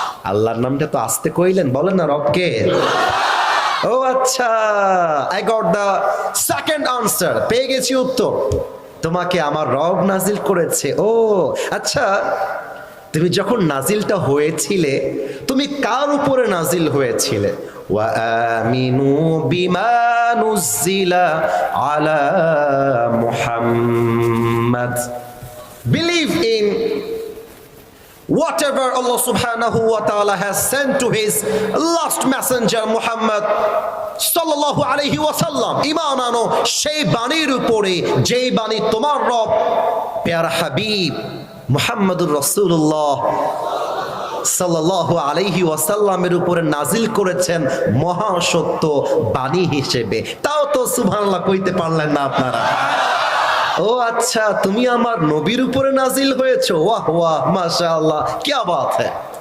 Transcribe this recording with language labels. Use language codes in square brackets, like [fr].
[bn] আল্লাহর নামটা তো আস্তে কইলেন, বলেন না রবকে। ও আচ্ছা, [en] I got the second answer, [bn] পেয়ে গেছি উত্তর। তোমাকে আমার রব নাজিল করেছে। ও আচ্ছা, তুমি যখন নাজিলটা হয়েছিলে, তুমি কার উপরে নাজিল হয়েছিলে? [ar] ওয়া আমিনু বিমা নুজিলা আলা মুহাম্মাদ, [en] believe in whatever Allah [ar] subhanahu wa ta'ala [en] has sent to his last messenger Muhammad [ar] sallallahu alayhi wa sallam. [bn] ঈমান আনো সেই বাণীর উপরে যেই বাণী তোমার রব প্যারা হাবিব মুহাম্মদুর রাসূলুল্লাহ সাল্লাল্লাহু আলাইহি ওয়াসাল্লামের উপরে নাজিল করেছেন মহা সত্য বাণী হিসেবে। তাও তো সুবহানাল্লাহ কইতে পারলেন না আপনারা। ও আচ্ছা, তুমি আমার নবীর উপরে নাজিল হয়েছো, ওয়াহ ওয়াহ মাশাআল্লাহ, [hi] কিয়া বাত হ্যায়।